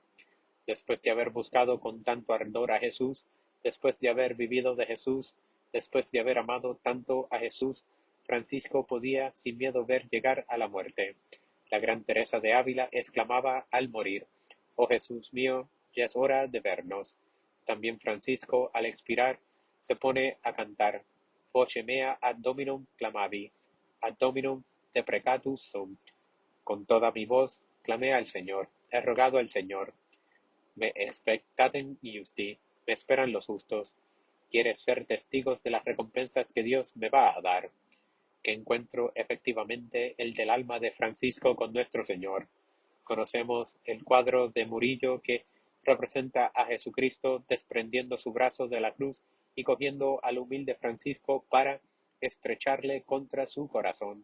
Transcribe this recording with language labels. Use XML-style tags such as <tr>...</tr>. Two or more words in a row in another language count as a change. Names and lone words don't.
<es>Después de haber buscado con tanto ardor a Jesús, después de haber vivido de Jesús, después de haber amado tanto a Jesús, Francisco podía sin miedo ver llegar a la muerte. La gran Teresa de Ávila exclamaba al morir: «Oh Jesús mío, ya es hora de vernos». También Francisco, al expirar, se pone a cantar:</es> <la>«Voce mea ad Dominum clamavi, ad Dominum deprecatus sum».</la> <es>Con toda mi voz clamé al Señor, he rogado al Señor.</es> <la>Me expectatem justi,</la> <es>me esperan los justos. ¿Quieres ser testigos de las recompensas que Dios me va a dar? Que encuentro efectivamente el del alma de Francisco con nuestro Señor. Conocemos el cuadro de Murillo que representa a Jesucristo desprendiendo su brazo de la cruz y cogiendo al humilde Francisco para estrecharle contra su corazón.</es>